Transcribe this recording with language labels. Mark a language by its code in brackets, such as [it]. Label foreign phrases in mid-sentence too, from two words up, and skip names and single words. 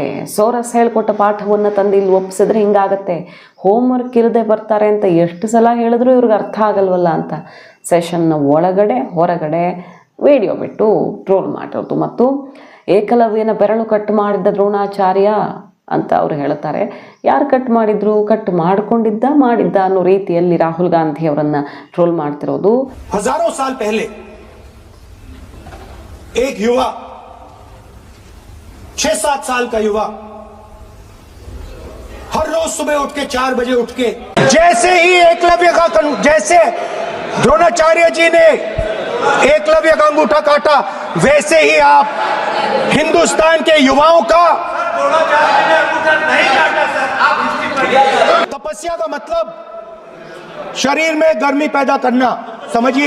[kn] ಸೋರಸ್ ಹೇಳ್ಕೊಟ್ಟ ಪಾಠವನ್ನು ತಂದು ಇಲ್ಲಿ ಒಪ್ಪಿಸಿದ್ರೆ ಹಿಂಗಾಗತ್ತೆ, ಹೋಮ್ವರ್ಕ್ ಇಲ್ಲದೆ ಬರ್ತಾರೆ ಅಂತ ಎಷ್ಟು ಸಲ ಹೇಳಿದ್ರು ಇವ್ರಿಗೆ ಅರ್ಥ ಆಗಲ್ವಲ್ಲ ಅಂತ ಸೆಷನ್ನ ಒಳಗಡೆ ಹೊರಗಡೆ ವಿಡಿಯೋ ಬಿಟ್ಟು ಟ್ರೋಲ್ ಮಾಡಿರೋದು. ಮತ್ತು ಏಕಲವ್ಯನ ಬೆರಳು ಕಟ್ ಮಾಡಿದ್ದ ದ್ರೋಣಾಚಾರ್ಯ ಅಂತ ಅವರು ಹೇಳ್ತಾರೆ. ಯಾರು ಕಟ್ ಮಾಡಿದ್ರು? ಕಟ್ ಮಾಡಿದ್ದ ಅನ್ನೋ ರೀತಿಯಲ್ಲಿ ರಾಹುಲ್ ಗಾಂಧಿ ಅವರನ್ನ ಟ್ರೋಲ್ ಮಾಡ್ತಿರೋದು. [hi] हजारों साल पहले एक युवा, 6-7 साल का युवा, हर रोज सुबह उठ के 4 बजे उठ के, जैसे ही एकलव्य का, जैसे द्रोणाचार्य जी ने एकलव्य का अंगूठा काटा, वैसे ही आप हिंदुस्तान के युवाओं का तपस्या का मतलब शरीर में गर्मी पैदा करना, समझिए।